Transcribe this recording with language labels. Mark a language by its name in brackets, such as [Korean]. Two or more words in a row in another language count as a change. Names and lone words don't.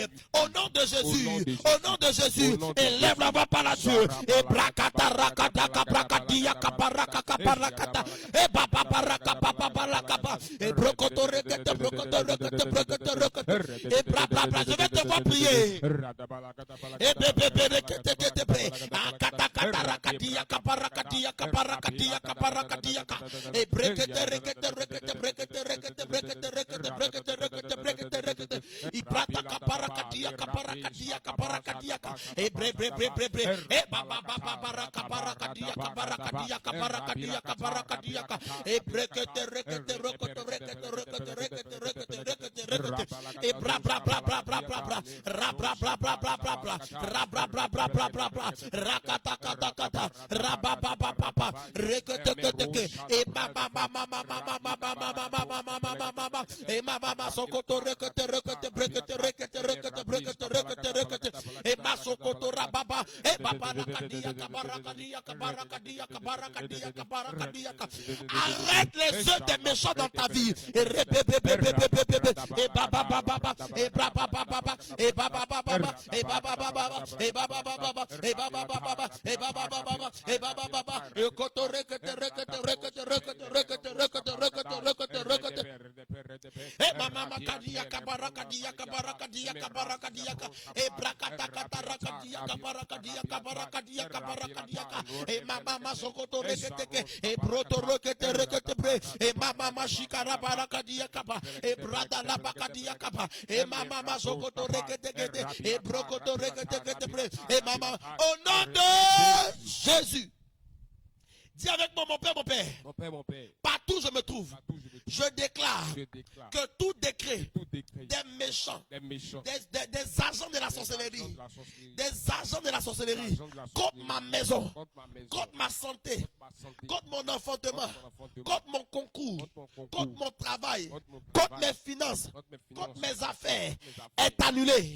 [French] Au nom de Jésus, au nom de Jésus, élève la voix par la Dieu. Et brakata rakata kabrakadia kabaraka kabarakata. Et baba baraka papa baraka. Et brokoto rekete brokoto rekete brokoto rekete. Et bra bra bra. Je vais te voir prier. Et bébé rekete kete bre. Akata kata rakadia kabarakadia kabarakadia kabarakadia. Et brekete rekete rekete brekete rekete brekete rekete brekete rekete brekete rekete. I brata kabarakadia kabarakadia kabarakadia. Et bre bre bre bre bre. Et baba baba baraka barakadia kabarakadia kabarakadia kabarakadia. Et brekete rekete rokoto rekete rekete rekete rekete rekete rekete. Et bra bra bra bra bra bra bra. Ra bra bra bra bra bra bra. Ra bra bra bra bra bra bra. Rakata kata kata. Ra ba ba ba ba ba. Rekete kete. Et baba mama mama mama mama mama mama mama. Et mama mama sokoto rekete rekete brekete rekete rekete brekete rekete rekete. Et ma sokoto ra baba. Et baba rakadia kabarakadia kabarakadia kabarakadia kabarakadia. Arrête les œuvres des méchants dans ta vie. Et et baba baba et baba baba et baba baba et baba baba et baba baba et baba baba et baba baba et baba baba et koto rekete rekete rekete rekete rekete rekete rekete rekete rekete. Et mama makadia kabarakadia kabarakadia kabarakadia et brakata kata rakadia kabarakadia kabarakadia kabarakadia et mama masokoto rekete et broto rekete rekete bre et mama mashikara barakadia kaba et brada la bakadia kaba et mama masokoto rekete kete et brokoto rekete kete bre et mama au nom de Jésus. Dis avec moi, mon Père, mon Père. Mon Père, mon Père. Partout où je me trouve, je déclare que tout décret des méchants, des agents de la sorcellerie, des agents de la sorcellerie, contre ma maison, contre ma santé, contre mon enfantement, contre mon concours, contre mon travail, contre mes finances, contre mes affaires, est annulé.